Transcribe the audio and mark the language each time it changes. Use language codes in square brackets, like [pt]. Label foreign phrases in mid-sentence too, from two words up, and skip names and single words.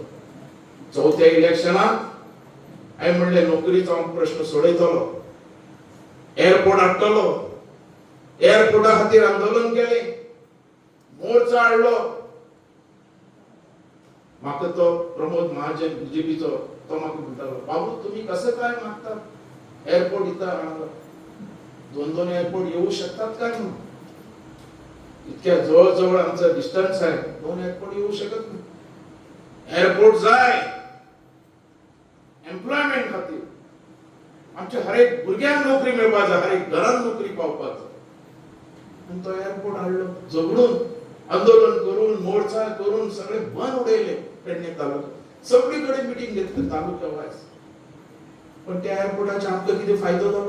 [kok] चौथ्या इलेक्शनात हांवें म्हणलें नोकरीचो हांव प्रश्न सोडयतलो, एअरपोर्ट हाडटलो. एअरपोर्टा खातीर आंदोलन केलें, मोर्चो हाडलो. म्हाका तो प्रमोद महाजन बीजेपीचो तो म्हाका म्हणटालो, [mr] बाबू तुम्ही कसं काय मागतात एअरपोर्ट इथं हाडला? 2-2 एअरपोर्ट येऊ शकतात काय? म्हणून इतक्या जवळ जवळ आमचा डिस्टन्स आहे, 2 एअरपोर्ट येऊ शकत नाही. [kok] एअरपोर्ट जाय, एम्प्लॉयमेंट आमच्या हर एक भुरग्यांक नोकरी मेळपाक जाय, हर एक घरान नोकरी पावपाक जाय. आणि तो एअरपोर्ट हाडलो झगडून, आंदोलन करून, मोर्चा करून सगळे बंद उडयले पेडणे तालुक्यात. सगळीकडे मिटिंग घेतली तालुक्या वायज. पण त्या एअरपोर्टाचा आमकां कितें फायदो जालो?